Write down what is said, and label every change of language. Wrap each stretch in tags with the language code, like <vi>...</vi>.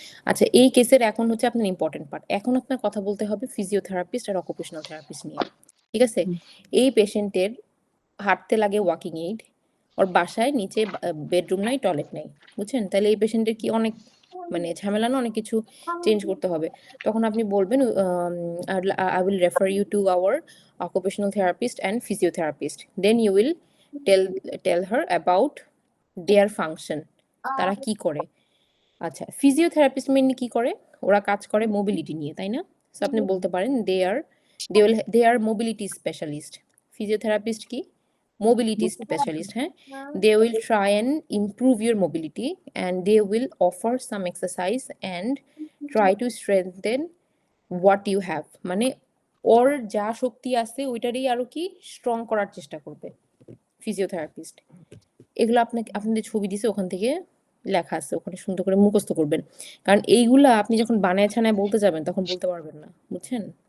<bn>আচ্ছা, এই কেসের এখন হচ্ছে আপনার ইম্পর্টেন্ট পার্ট। এখন আপনার কথা বলতে হবে ফিজিওথেরাপিস্ট আর অকুপেশনাল থেরাপিস্ট নিয়ে। ঠিক আছে? এই পেশেন্টের হাঁটতে লাগে ওয়াকিং এইড, ওর বাসায় নিচে বেডরুম নাই, টয়লেট নাই। বুঝছেন? তাহলে এই পেশেন্টের কি অনেক মানে ঝামেলা না, অনেক কিছু চেঞ্জ করতে হবে। তখন আপনি বলবেন</bn> <en>I will refer you to our occupational therapist and physiotherapist. Then you will tell her about their function.</en> <bn>তারা কি করে? আচ্ছা, ফিজিওথেরাপিস্ট মেইনলি কি করে? ওরা কাজ করে মোবিলিটি নিয়ে, তাই না?</bn> <en>so</en> <bn>আপনি বলতে পারেন</bn> <en>they are mobility specialist.</en> <bn>Physiotherapist কি? মোবিলিটি স্পেশালিস্ট, হ্যাঁ?</bn> <en>They will try and improve your mobility and they will offer some exercise and try to strengthen what you have.</en> <bn>মানে ওর যা শক্তি আছে ওইটারই আরো কি স্ট্রং করার চেষ্টা করবে ফিজিওথেরাপিস্ট। এগুলো আপনাদের ছবি দিছে, ওখান থেকে লেখা আছে, ওখানে সুন্দর করে মুখস্থ করবেন। কারণ এইগুলা আপনি যখন বানায় ছানায় বলতে যাবেন তখন বলতে পারবেন না, বুঝছেন?</bn>